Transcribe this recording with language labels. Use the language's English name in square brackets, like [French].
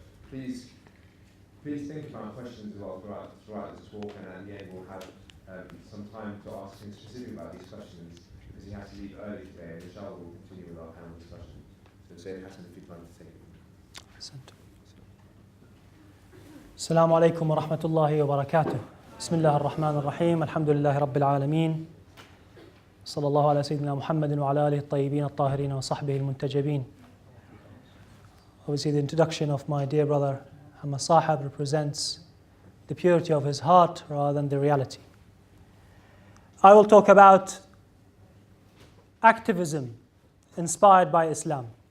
[English] Please think about questions as well throughout this talk, and at the end we'll have some time to ask him specifically about these questions, because he has to leave early today, and inshallah we'll continue with our panel discussion. So Sayyid Hasan, if you'd like to take it. [Arabic] السلام عليكم ورحمة الله وبركاته. بسم الله الرحمن الرحيم. الحمد لله رب العالمين. صلى الله على سيدنا محمد وعلى آله الطيبين الطاهرين وصحبه المنتجبين. [English] Obviously the introduction of my dear brother Hamad Sahab represents the purity of his heart rather than the reality. I will talk about activism inspired by Islam.